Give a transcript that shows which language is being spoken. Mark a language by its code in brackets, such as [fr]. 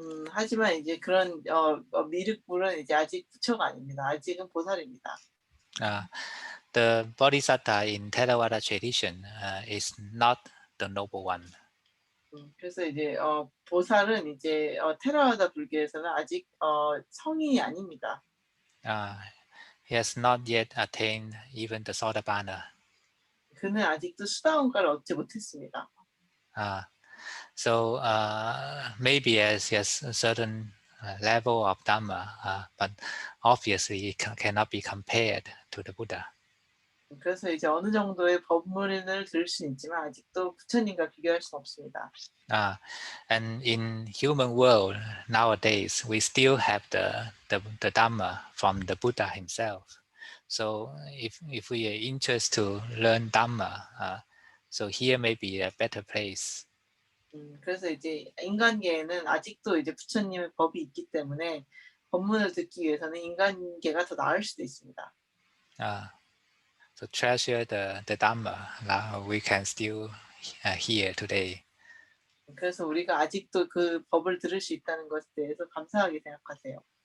[ko] 하지만 이제 그런 미륵불은 이제 아직 부처가 아닙니다. 아직은 보살입니다. [en] The bodhisattva in Theravada tradition is not the noble one. [ko] 그래서 이제 보살은 이제 테라와다 불교에서는 아직 성인이 아닙니다. [en] He has not yet attained even the Sotapanna. [ko] 그는 아직도 수다원가를 얻지 못했습니다. [en] So maybe he has a certain level of Dhamma, but obviously it cannot be compared to the Buddha. [ko] 그래서 이제 어느 정도의 법문을 들을 수 있지만 아직도 부처님과 비교할 수 없습니다. [en] And in human world nowadays, we still have the Dhamma from the Buddha himself. So if we are interested to learn Dhamma, so here may be a better place. [ko] 그래서 이제 인간계에는 아직도 이제 부처님의 법이 있기 때문에 법문을 듣기 위해서는 인간계가 더 나을 수도 있습니다. [en] So treasure the Dhamma. Now we can still hear today. [ko] 그래서 우리가 아직도 그 법을 들을 수 있다는 것에 대해서 감사하게 생각하세요.